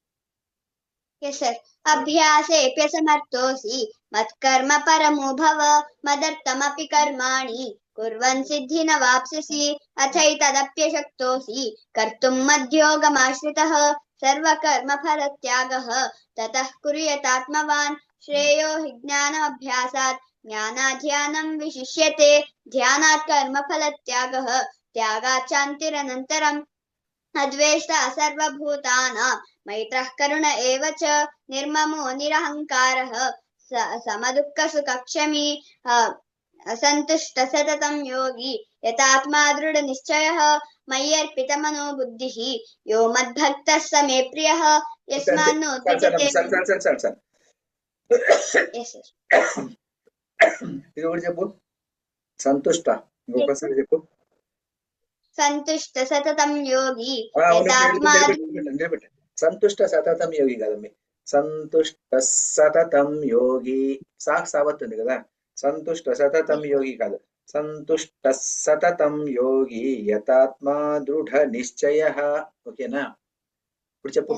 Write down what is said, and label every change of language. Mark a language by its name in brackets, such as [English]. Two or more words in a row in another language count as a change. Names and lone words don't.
[Sanskrit] అభ్యాసేప్యసమర్థోసి మత్కర్మ పరమో భవ మదర్థమపి కర్మాణి కుర్వన్ సిద్ధిన వాప్స్యసి అథైతదప్యశక్తోసి కర్తుం మధ్యోగమాశ్రితః సర్వకర్మ ఫలత్యాగః తతః కుర్యాతాత్మవాన్ శ్రేయో హి జ్ఞానమభ్యాసాత్ జ్ఞానాధ్యానం విశిష్యతే ధ్యానాత్ కర్మ ఫలత్యాగః త్యాగాత్ శాంతిరనంతరం. अद्वेष्टा सर्वभूतानां मैत्रः करुण एव च निर्ममो निरहङ्कारः समदुःखसुखक्षमी सन्तुष्ट सततं योगी यतात्मा दृढनिश्चयः मय्यर्पितमनो बुद्धिः यो मद्भक्तः स मे प्रियः यस्मान्नो द्विजते [Telugu] ఇది కూడా చెప్పు సంతుష్ట ఇంకొకసారి చెప్పు [Sanskrit] సంతుష్ట సతతం యోగి యతాత్మా సంతుష్ట సతతం యోగి కదమ్మి సంతుష్ట సతతం యోగి [Telugu] సావత్తుంది కదా [Sanskrit] సంతుష్ట సతతం యోగి కాదు సంతుష్ట సతతం యోగి యతాత్మా దృఢ నిశ్చయ [Telugu] ఓకేనా ఇప్పుడు చెప్పు